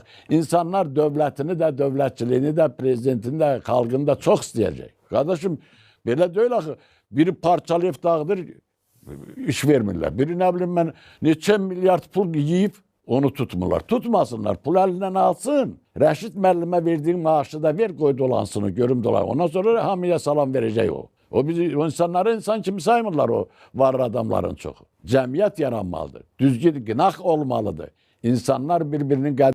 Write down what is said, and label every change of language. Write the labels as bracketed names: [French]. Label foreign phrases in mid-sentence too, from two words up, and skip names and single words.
[Turkish] İnsanlar devletini de, devletçiliğini de, prezidentini de, halkını da çok isteyecek. Kardeşim böyle değil ki biri parçalayıp [Azerbaijani] dağıdır, iş vermirler. Biri ne bileyim ben neçə milyar pul yiyip onu tutmurlar. Tutmasınlar. Pul elinden alsın. Reşit müellime verdiğin maaşı da ver koy dolansını, görüm dolan. Ondan sonra hamiye salam verecek o. O insanları insan kimi saymırlar o var adamların çoxu. Cəmiyyət yaranmalıdır. Düzgün qınaq olmalıdır. [Turkish] İnsanlar birbirinin